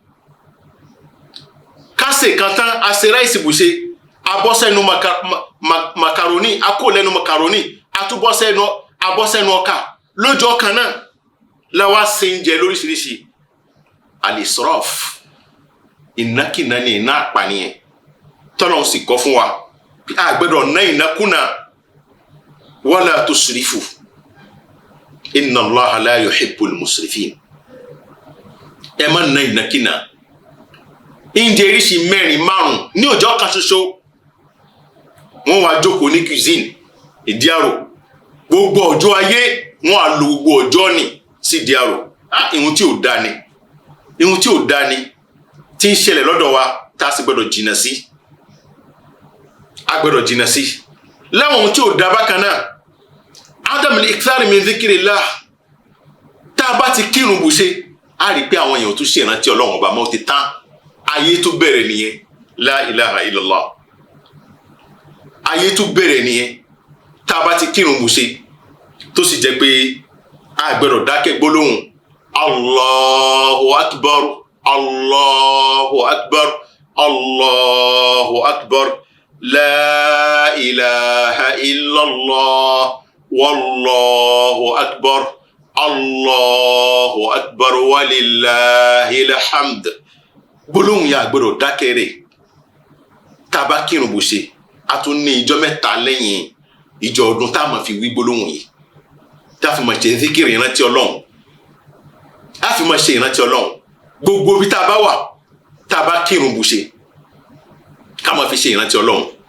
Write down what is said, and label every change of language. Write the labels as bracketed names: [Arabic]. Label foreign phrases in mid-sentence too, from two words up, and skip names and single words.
[Yoruba] Ká ṣe kan tán, a ṣe ráìsì bùṣe, a bọ́ sẹ́nu makaroni, a kó lẹ́nu makaroni, a tún bọ́ sẹ́nu ọkà. Lọ́jọ́ kan náà la wá ṣe oúnjẹ lóríṣiríṣi. Al-israf, ìnákìná ni, iná àpànìyàn tọ́lọ́run sì kọ́ fún wa. A gbọ́dọ̀ ná ìnákúnà. [Arabic] ولا تسرفوا إن الله لا يحب المسرفين. [Yoruba] Ẹ má ná ìnákìná. Oúnjẹ oríṣi mẹ́rin márùn ní ọjọ́ kan ṣoṣo. Wọ́n wá jókòó ní cuisine ìdíàrò. Gbogbo ọjọ́ ayé wọ́n á lo gbogbo ọjọ́ ní sí ìdíàrò. Ìhun tí ò dá ni, ìhun tí ò dá ni tí ń ṣẹlẹ̀ lọ́dọ̀ wa tá a sì gbọ́dọ̀ jìnnà sí. A gbọ́dọ̀ jìnnà sí. Láwọn ohun tí ò dá bákan náà, [Arabic] عدم الإكثار من ذكر الله. [Yoruba] tá a bá ti kírun bù ṣe á rí pé àwọn èèyàn tún ṣe ìrántí Ọlọ́run ọba mọ́ ti tán ayé tún bẹ̀rẹ̀ nìyẹn [Arabic] لا إله إلا الله [Yoruba] ayé tún bẹ̀rẹ̀ nìyẹn tá a bá ti kírun bù ṣe tó sì jẹ́ pé a gbọ́dọ̀ dákẹ́ gbólóhùn [Arabic] الله أكبر الله أكبر الله أكبر لا إله إلا الله والله أكبر الله أكبر ولله الحمد [Yoruba] gbólóhùn yà gbọ́dọ̀ dákẹ́ rẹ̀ tá a bá kírun bó ṣe a tún ní ìjọ mẹ́ta lẹ́yìn ìjọ ọdún tá a máa fi wí gbólóhùn yìí tá a fi máa ṣe zikiri ìrántí Ọlọ́run a fi máa ṣe ìrántí Ọlọ́run gbogbo bí tá a bá wà tá a bá kírun bó ṣe ká máa fi ṣe ìrántí Ọlọ́run